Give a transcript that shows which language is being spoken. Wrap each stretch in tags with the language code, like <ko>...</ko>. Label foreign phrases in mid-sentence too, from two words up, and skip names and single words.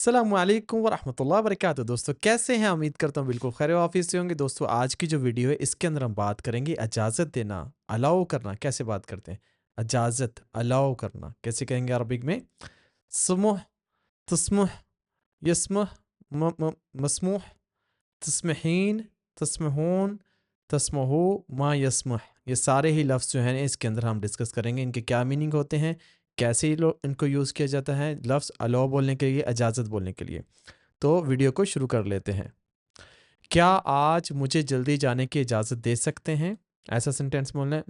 <ar>السلام عليكم ورحمة الله وبركاته.</ar> <hi>दोस्तों कैसे हैं? उम्मीद करता हूँ बिल्कुल खैर ऑफिस से होंगे। दोस्तों आज की जो वीडियो है इसके अंदर हम बात करेंगे इजाज़त देना, अलाउ करना कैसे बात करते हैं। इजाज़त अलाउ करना कैसे कहेंगे अरबिक में?</hi> <ar>سمح، تسمح، يسمح، م م مسموح، تسمحين، تسمحون، تسمحوا، ما يسمح.</ar> <hi>ये सारे ही लफ्ज़ जो हैं इसके अंदर हम डिस्कस करेंगे। इनके क्या मीनिंग होते हैं, कैसे ये लो इनको यूज़ किया जाता है लफ्ज़ अलाउ बोलने के लिए, इजाज़त बोलने के लिए। तो वीडियो को शुरू कर लेते हैं। क्या आज मुझे जल्दी जाने की इजाज़त दे सकते हैं? ऐसा सेंटेंस बोलना है।</hi>